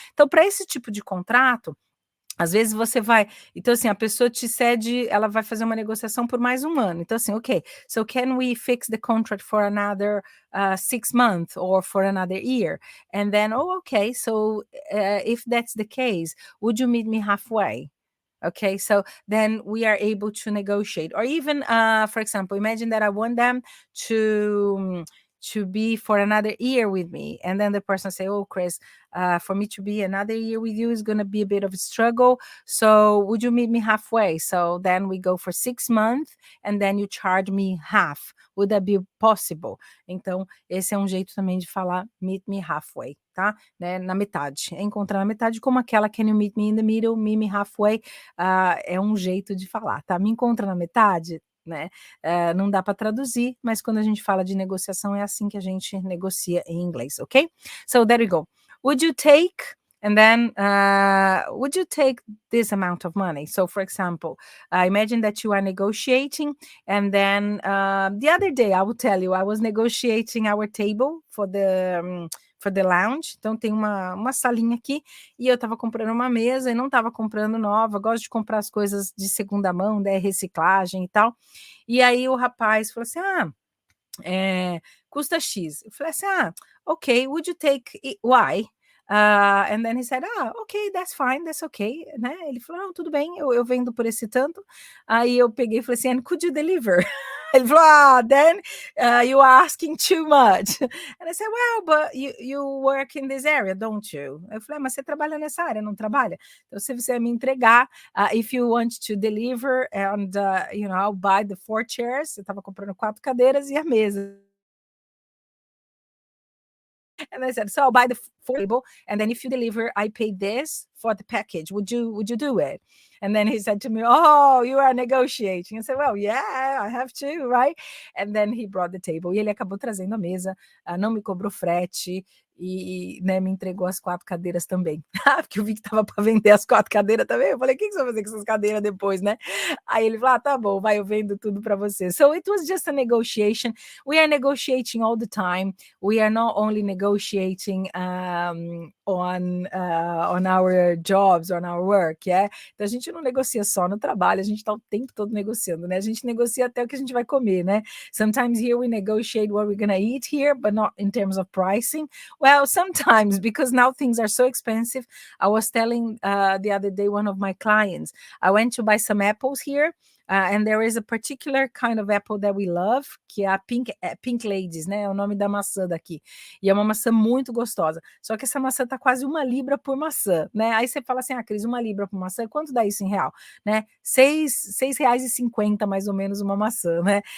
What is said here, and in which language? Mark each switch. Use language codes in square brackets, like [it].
[pt] Então, para esse tipo de contrato, às vezes você vai, então assim, a pessoa te cede, ela vai fazer uma negociação por mais um ano. Então assim, [en] ok, so can we fix the contract for another 6 months or for another year? And then, okay, so if that's the case, would you meet me halfway? Okay, so then we are able to negotiate. Or even, for example, imagine that I want them to be for another year with me, and then the person say, oh, Chris, for me to be another year with you is going to be a bit of a struggle, so would you meet me halfway? So then we go for 6 months and then you charge me half. Would that be possible? [pt] Então esse é um jeito também de falar [en] meet me halfway, [pt] tá? Né? Na metade, encontrar na metade, como aquela [en] can you meet me in the middle, meet me halfway, [pt] é um jeito de falar, tá? Me encontra na metade, né? Não dá para traduzir, mas quando a gente fala de negociação é assim que a gente negocia em inglês, ok? [en] So there we go. Would you take, and then would you take this amount of money? So for example, imagine that you are negotiating, and then the other day, I will tell you, I was negotiating our table for the lounge. [pt] Então tem uma salinha aqui, e eu estava comprando uma mesa e não estava comprando nova. Gosto de comprar as coisas de segunda mão, né, reciclagem e tal. E aí o rapaz falou assim, custa X. Eu falei assim, ok, [en] would you take Y? And then he said, ah, okay, that's fine, that's okay, né? [pt] Ele falou, não, tudo bem, eu vendo por esse tanto. Aí eu peguei e falei assim, [en] and could you deliver? [pt] Ele falou, [en] ah, then you are asking too much. And I said, well, but you work in this area, don't you? [pt] Eu falei, mas você trabalha nessa área, não trabalha? Então, se você me entregar, [en] if you want to deliver, and, I'll buy the 4 chairs, [pt] eu estava comprando 4 cadeiras e a mesa. [en] And I said, so I'll buy the full table, and then if you deliver, I pay this for the package. Would you do it? And then he said to me, oh, you are negotiating. I said, well, yeah, I have to, right? And then he brought the table. [pt] E ele acabou trazendo a mesa, não me cobrou frete, e né, me entregou as 4 cadeiras também. Porque eu vi que estava para vender as 4 cadeiras também. Eu falei, o que você vai fazer com essas cadeiras depois, né? Aí ele falou, tá bom, vai, eu vendo tudo para você. [en] So it was just a negotiation. We are negotiating all the time. We are not only negotiating on our jobs, on our work, yeah? [pt] Então a gente não negocia só no trabalho, a gente está o tempo todo negociando, né? A gente negocia até o que a gente vai comer, né? [en] Sometimes here we negotiate what we're gonna eat here, but not in terms of pricing. Well, sometimes, because now things are so expensive. I was telling the other day one of my clients, I went to buy some apples here. And there is a particular kind of apple that we love, [pt] que é a Pink Ladies, né? É o nome da maçã daqui. E é uma maçã muito gostosa. Só que essa maçã tá quase 1 libra por maçã, né? Aí você fala assim, ah, Cris, 1 libra por maçã, quanto dá isso em real? Né? R$ 6,50 mais ou menos uma maçã, né?